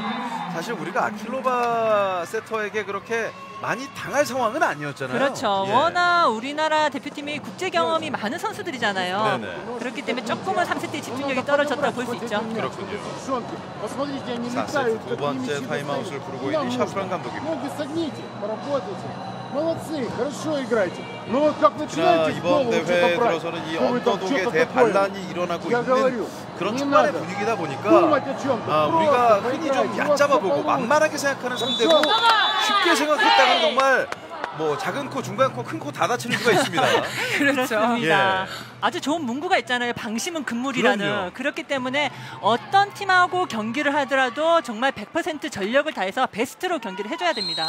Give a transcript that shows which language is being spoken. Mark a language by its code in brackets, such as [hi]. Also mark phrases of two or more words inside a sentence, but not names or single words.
[ko] 사실 우리가 아킬로바 세터에게 그렇게 많이 당할 상황은 아니었잖아요. 그렇죠. 예. 워낙 우리나라 대표팀이 국제 경험이 많은 선수들이잖아요. 네네. 그렇기 때문에 조금은 3세트의 집중력이 떨어졌다고 볼 수 있죠. 그렇군요. 4세트 두 번째 타임아웃을 부르고 있는 샤프란 감독입니다. [ru] ноги согните, поработайте. Молодцы, хорошо играете. Но вот как [ko] 특히나 [ru] начинаете [ko] 이번 [ru] голову [ko] 대회 [ru] что-то брать, [ko] 들어서는 이 [ru] что вы там [ko] 언더독의 [ru] что-то такое. [ko] 대반란이 일어나고 [ru] Я [ko] 있는 [ru] говорю, [ko] 그런 [ru] не [ko] 초반의 [ru] надо [ko] 분위기다 보니까 [ru] думать о чем-то. [ko] 우리가 [ru] Просто [ko] 흔히 좀 [ru] поиграйте, у вас [ko] 얕잡아보고 [ru] всё получится. [ko] 만만하게 생각하는 상대고 쉽게 생각했다가는 정말 뭐 작은 코, 중간 코, 큰 코 다 다치는 수가 있습니다. 그렇습니다. 예. 아주 좋은 문구가 있잖아요. 방심은 금물이라는. 그럼요. 그렇기 때문에 어떤 팀하고 경기를 하더라도 정말 100% 전력을 다해서 베스트로 경기를 해줘야 됩니다.